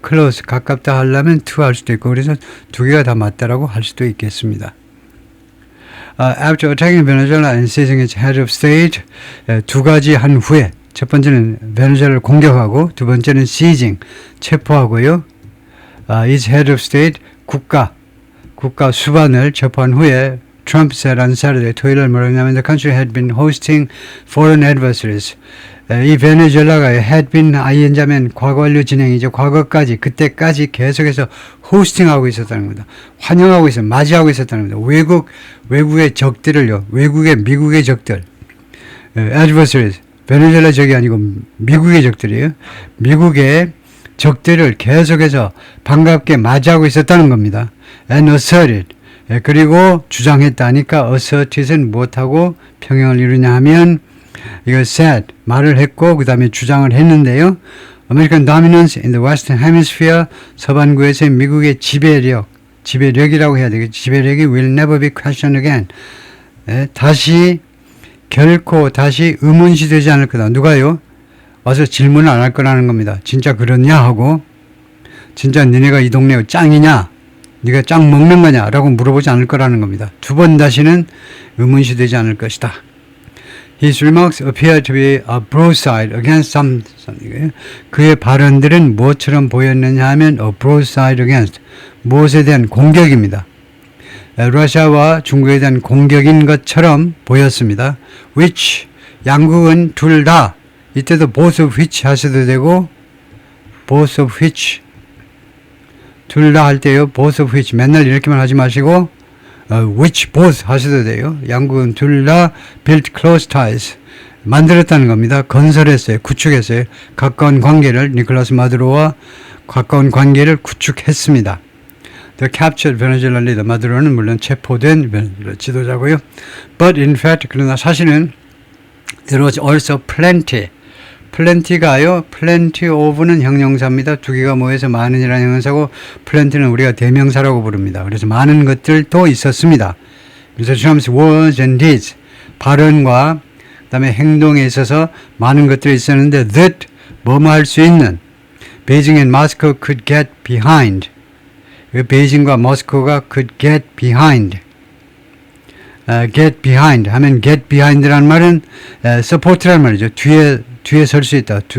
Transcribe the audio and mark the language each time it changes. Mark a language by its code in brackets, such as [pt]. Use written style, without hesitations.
[ko] close, 가깝다 하려면 to 할 수도 있고 그래서 두 개가 다 맞다라고 할 수도 있겠습니다. [en] After attacking Venezuela and seizing its head of state, [ko] 두 가지 한 후에 첫 번째는 베네수엘라를 공격하고 두 번째는 seizing, 체포하고요. [en] its head of state, [ko] 국가 수반을 체포한 후에 [en] Trump said on Saturday, [ko] 토요일날 뭐라고 했냐면 [en] the country had been hosting foreign adversaries. [ko] 이 베네수엘라가 had been ing하면 과거 완료 진행이죠. 과거까지 그때까지 계속해서 호스팅하고 있었다는 겁니다. 환영하고 맞이하고 있었다는 겁니다. 외국의 적들을요. 미국의 적들. adversaries. 베네수엘라 적이 아니고 미국의 적들이에요. 미국의 적들을 계속해서 반갑게 맞이하고 있었다는 겁니다. [en] And asserted. [ko] 그리고 주장했다니까 asserted은 무엇하고 평형을 이루냐 하면 이거 said, 말을 했고 그 다음에 주장을 했는데요. [en] American dominance in the Western Hemisphere, [ko] 서반구에서의 미국의 지배력이라고 해야 되겠죠. [en] 지배력이 will never be questioned again. [ko] 결코 다시 의문시되지 않을 거다. 누가요? 와서 질문을 안 할 거라는 겁니다. 진짜 그렇냐 하고 진짜 니네가 이 동네 짱이냐? 네가 짱 먹는 거냐? 라고 물어보지 않을 거라는 겁니다. 두 번 다시는 의문시되지 않을 것이다. [en] His remarks appear to be a broadside against something. [ko] 그의 발언들은 무엇처럼 보였느냐 하면 [en] a broadside against. [ko] 무엇에 대한 공격입니다. 러시아와 중국에 대한 공격인 것처럼 보였습니다. which 양국은 둘 다 이때도 both of which 하셔도 되고 both of which 둘 다 할 때요. both of which 맨날 이렇게만 하지 마시고 which both 하셔도 돼요. 양국은 둘 다 [en] built close ties [ko] 만들었다는 겁니다. 건설했어요. 구축했어요. 가까운 관계를 니콜라스 마두로와 가까운 관계를 구축했습니다. [en] The captured Venezuelan leader [ko] 마두로는 물론 체포된 베네수엘라 지도자고요. [en] But in fact [ko] 그러나 사실은 [en] there was also plenty가요. [ko] plenty of는 형용사입니다. 두 개가 모여서 많은이라는 형용사고 plenty는 우리가 대명사라고 부릅니다. 그래서 많은 것들도 있었습니다. 그래서 [en] Trump's words and deeds [ko] 발언과 그다음에 행동에 있어서 많은 것들이 있었는데 that 뭐뭐 할 수 있는 [en] Beijing and Moscow could get behind [ko] 베이징과 모스크바가 could get behind 하면 get behind라는 말은 support라는 말이죠. 뒤에 설 수 있다.